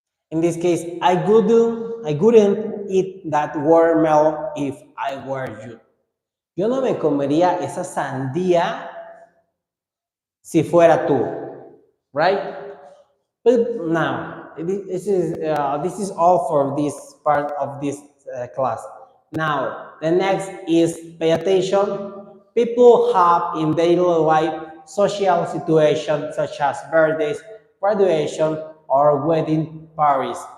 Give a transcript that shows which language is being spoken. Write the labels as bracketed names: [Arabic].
[English] In this case, I wouldn't eat that watermelon if I were you. [Spanish] Yo no me comería esa sandía si fuera tú, right? [English] But now, this is all for this part of this class. Now, the next is pay attention. People have in daily life social situations such as birthdays, graduation, or wedding parties.